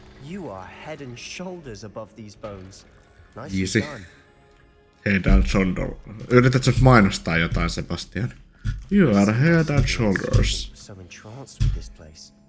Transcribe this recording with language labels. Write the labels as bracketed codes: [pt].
[en] You are head and shoulders above these bones. Nicely Easy. done. Head and shoulder. [fi] Yritätkö nyt mainostaa jotain, Sebastian? [en] You are head and shoulders. So entranced with this place.